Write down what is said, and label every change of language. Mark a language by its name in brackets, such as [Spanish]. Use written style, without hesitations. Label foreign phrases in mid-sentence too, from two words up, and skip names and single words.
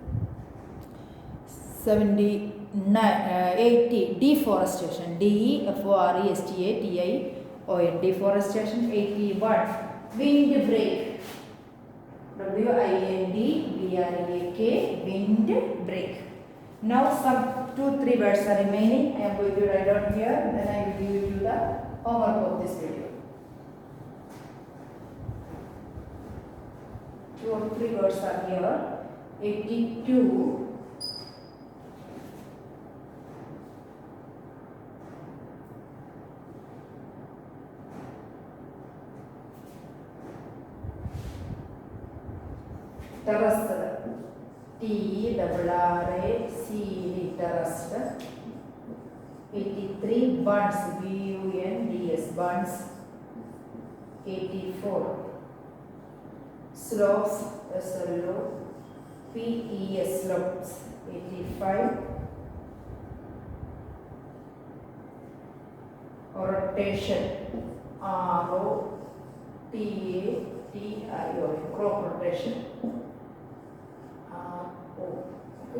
[English] 80 Deforestation, D-E-F-O-R-E-S-T-A-T-I-O-N, deforestation. 81 Windbreak, W-I-N-D-B-R-E-A-K, windbreak. Now some 2-3 words are remaining. I am going to write down here, then I will give you the homework of this video. 2 or 3 words are here. 82 terraced, T-E-R-R-A-C-E, terraced. 83 buds, B-U-N-D-S, buds. 84 slopes, S-L-O-P-E-S, slopes. 85 rotation, R-O-T-A-T-I-O-N, crop rotation. Okay.